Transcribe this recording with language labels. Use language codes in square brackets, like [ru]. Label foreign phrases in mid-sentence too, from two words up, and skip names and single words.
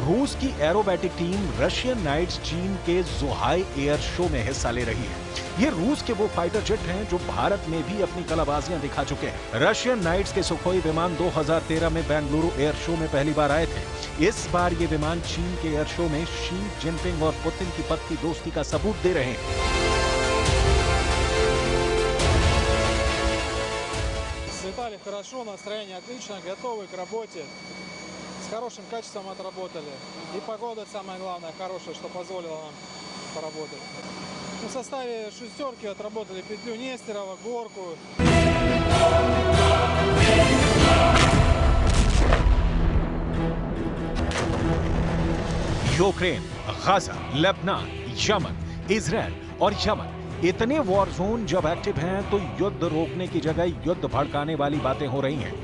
[hi] रूस की एरोबैटिक टीम रशियन नाइट्स चीन के जुहाई एयर शो में हिस्सा ले रही है। ये रूस के वो [en] fighter jet [hi] हैं जो भारत में भी अपनी कलाबाजियां दिखा चुके हैं। रशियन नाइट्स के सुखोई विमान 2013 में बेंगलुरु एयर शो में पहली बार आए थे। इस बार ये विमान चीन के [en] air show [hi] में शी जिनपिंग और पुतिन की पक्की दोस्ती का सबूत दे रहे हैं। [ru] Слетали хорошо, настроение отлично, готовы к работе, с хорошим качеством отработали. И погода, самое главное, хорошая, что позволила нам поработать. В составе шестерки отработали петлю Нестерова, горку. [hi] यूक्रेन, गाजा, लेबनान, यमन, इजरायल और यमन, इतने [en] war zone [hi] जब एक्टिव हैं तो युद्ध रोकने की जगह युद्ध भड़काने वाली बातें हो रही हैं।